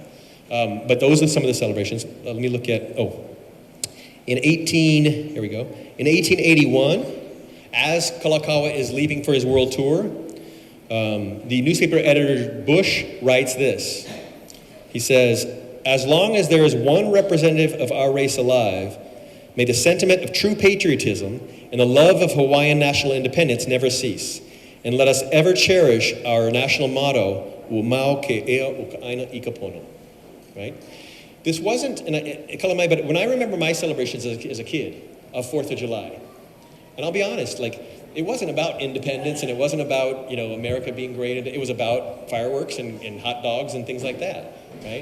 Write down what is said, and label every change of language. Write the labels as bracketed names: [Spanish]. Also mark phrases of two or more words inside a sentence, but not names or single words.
[English] But those are some of the celebrations. Let me look at, in 1881, as Kalakaua is leaving for his world tour, the newspaper editor Bush writes this. He says, "As long as there is one representative of our race alive, may the sentiment of true patriotism and the love of Hawaiian national independence never cease. And let us ever cherish our national motto, [Hawaiian] Umau ke ea ukaina ikapono." [English] Right? This wasn't, but when I remember my celebrations as a kid of 4th of July, and I'll be honest, it wasn't about independence and it wasn't about, America being great. It was about fireworks and hot dogs and things like that, right?